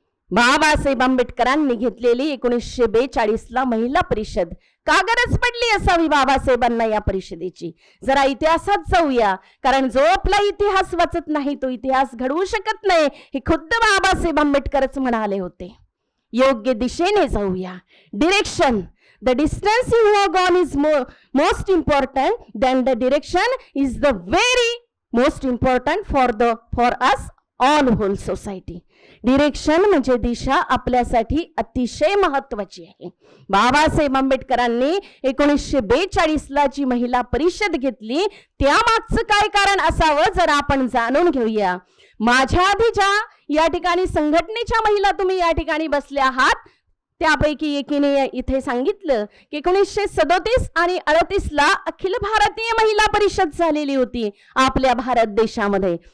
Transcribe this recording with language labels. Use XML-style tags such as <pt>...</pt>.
<mr>बाबासाहेब आंबेडकरांनी घेतलेली 1942ला महिला परिषद का गरज पडली असावी बाबासाहेबांना या परिषदेची? जरा इतिहासात जाऊया, कारण जो आपला इतिहास वाचत नाही तो इतिहास घडवू शकत नाही, हे खुद्द बाबासाहेब आंबेडकरच म्हणाले होते. योग्य दिशेने जाऊया.</mr> <en>Direction, the distance you have gone is most important than the direction is the very most important for us all whole society.</en> <mr>Direction म्हणजे दिशा आपल्यासाठी अतिशय महत्वाची आहे. बाबासाहेब आंबेडकरांनी 1942ला जी महिला परिषद घेतली त्यामागचं काय कारण असावं जर आपण जाणून घेऊया. माझ्या आधी ज्या या ठिकाणी संघटनेच्या महिला तुम्ही या ठिकाणी बसल्या आहात त्यापैकी एकीने इथे सांगितलं की 1937 आणि 38ला अखिल भारतीय महिला परिषद झालेली होती आपल्या भारत देशामध्ये.</mr>